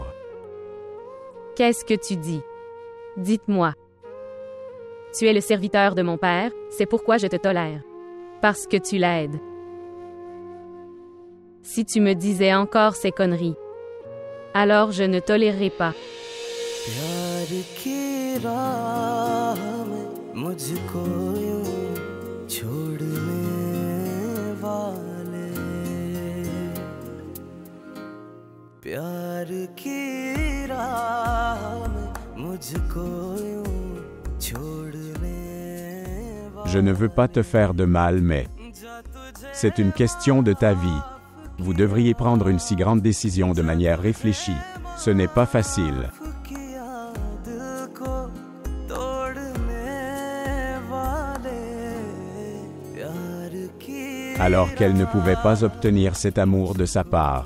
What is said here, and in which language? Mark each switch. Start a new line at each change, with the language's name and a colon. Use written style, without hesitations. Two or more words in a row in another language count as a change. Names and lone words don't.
French: Qu'est-ce que tu dis? Dites-moi. Tu es le serviteur de mon père, c'est pourquoi je te tolère. Parce que tu l'aides. Si tu me disais encore ces conneries, alors je ne tolérerai pas.
Hindi: प्यार की राह में मुझको यूं छोड़ने वाले प्यार की राह में मुझको यूं छोड़ने
French: Je ne veux pas te faire de mal, mais c'est une question de ta vie. Vous devriez prendre une si grande décision de manière réfléchie. Ce n'est pas facile. Alors qu'elle ne pouvait pas obtenir cet amour de sa part.